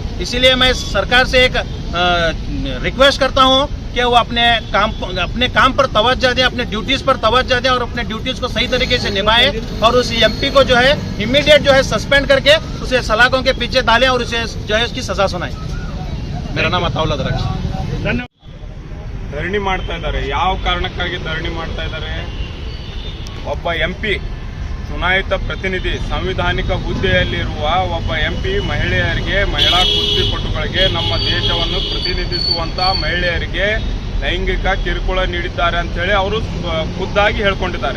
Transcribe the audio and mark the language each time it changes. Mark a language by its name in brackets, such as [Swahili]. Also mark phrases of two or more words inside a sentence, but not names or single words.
[Hindi] इसीलिए मैं सरकार से एक रिक्वेस्ट करता हूँ कि वो अपने काम पर तवज्जो दें, अपने ड्यूटीज़ पर तवज्जो दें और अपने ड्यूटीज़ को सही तरीके से निभाएं और उस एमपी को जो है इमीडिएट जो है सस्पेंड करके उसे सलाखों के पीछे डालें और उसे जो है उसकी सजा सुनाएं। मेरा नाम अताउल्ला दरख्श। [Kannada] ಧರಣಿ ಮಾಡ್ತಾ ಇದ್ದಾರೆ. ಯಾವ ಕಾರಣಕ್ಕಾಗಿ ಧರಣಿ ಮಾಡ್ತಾ ಇದ್ದಾರೆ? ಒಬ್ಬ ಎಂಪಿ ಚುನಾಯಿತ ಪ್ರತಿನಿಧಿ ಸಂವಿಧಾನಿಕ ಹುದ್ದೆಯಲ್ಲಿರುವ ಒಬ್ಬ ಎಂಪಿ ಮಹಿಳೆಯರಿಗೆ, ಮಹಿಳಾ ಕುಸ್ತಿಪಟುಗಳಿಗೆ, ನಮ್ಮ ದೇಶವನ್ನು ಪ್ರತಿನಿಧಿಸುವಂತ ಮಹಿಳೆಯರಿಗೆ ಲೈಂಗಿಕ ಕಿರುಕುಳ ನೀಡಿದ್ದಾರೆ ಅಂತ ಹೇಳಿ ಅವರು ಖುದ್ದಾಗಿ ಹೇಳ್ಕೊಂಡಿದ್ದಾರೆ.